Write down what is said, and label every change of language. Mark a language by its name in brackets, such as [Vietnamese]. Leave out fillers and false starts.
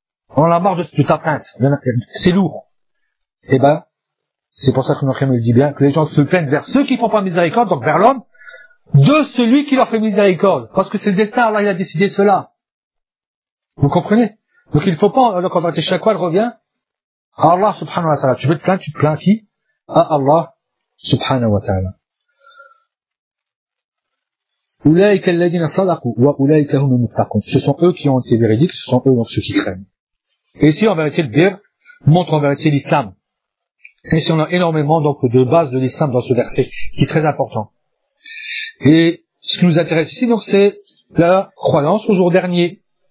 [French] On a marre de ta plainte. C'est lourd. Eh ben, c'est pour ça que notre ami le dit bien, que les gens se plaignent vers ceux qui font pas miséricorde, donc vers l'homme, de celui qui leur fait miséricorde. Parce que c'est le destin, Allah, il a décidé cela. Vous comprenez? Donc il faut pas, alors quand chaque fois, il revient, à Allah subhanahu wa ta'ala. Tu veux te plaindre, tu te plains qui? À Allah subhanahu wa ta'ala. [Arabic] أولئك الذين صدقوا وأولئك هم المتقون. [French] Ce sont eux qui ont été véridiques, ce sont eux donc ceux qui craignent. Et ici, en vérité, le bir montre en vérité l'islam. Et ici, on a énormément donc de bases de l'islam dans ce verset, qui est très important. Et ce qui nous intéresse ici, donc, c'est la croyance au jour dernier.